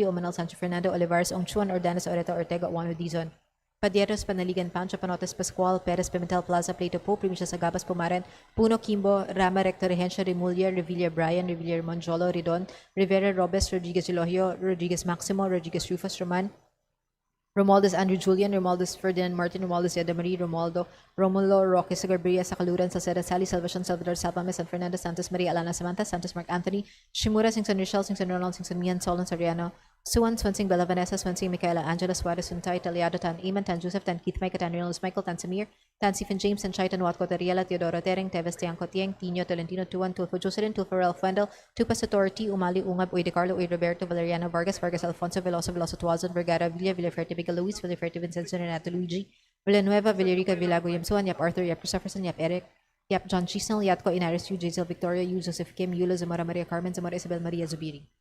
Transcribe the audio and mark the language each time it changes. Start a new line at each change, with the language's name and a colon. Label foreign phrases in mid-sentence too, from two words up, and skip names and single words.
English: Omanal, Sancho Fernando, Olivares, Ongchuan, Ordanes, Oreta, Ortega, Juan Dizon, Padieros, Panaligan, Pancho, Panotes, Pascual, Perez, Pimentel, Plaza, Plato, Po, Primisya, Sagabas, Pumaren, Puno, Kimbo, Rama, Recto, Regencia, Remulia, Revilla, Brian, Revilla, Monjolo, Ridon, Rivera, Robes, Rodriguez, Elohio, Rodriguez, Maximo, Rodriguez, Rufus, Roman, Romualdez, Andrew Julian, Romualdez, Ferdinand Martin, Romualdez, Yadamarie, Romualdo, Romulo, Roque, Sagarbria, Sakaluran, Salceda, Sally, Salvacion, Salvador, Salpame, San Fernando, Santos, Maria, Alana, Samantha, Santos, Mark Anthony, Shimura, Singson, Rochelle, Singson, Ronald, Singson, Mian, Solon, Soriano, Suwan, Swansing, Bella Vanessa, Swansing, Michaela, Angela, Suarez, Suntay, Taliado, Tan Iman, Tan Joseph, Tan Keith, Mike, Tan Reynolds, Michael, Tan Samir, Tan Stephen James, Tan Chaitan, Watco, Tariela, Teodoro, Tering, Teves, Tiangco, Tiang, Tino, Tolentino, Tuan, Tulfo, Jocelyn, Tulfo, Ralph Wendell, Tupas, Authority, Umali, Ungab, Uy de Carlo, Uy Roberto, Valeriano, Vargas, Alfonso, Veloso, Tuazon, Vergara, Villaferte, Miguel Luis, Villaferte, Vincenzo, Renato, Luigi, Villanueva, Villarica, Villago, Yamsuan, Yap Arthur, Yap Christopherson, Yap Eric, Yap John Chisnell, Yatco, Inaris, Yu, Jazel, Victoria, Yu, Joseph Kim, Yulo, Zamora, Maria Carmen, Zamora, Isabel, Maria Zubiri.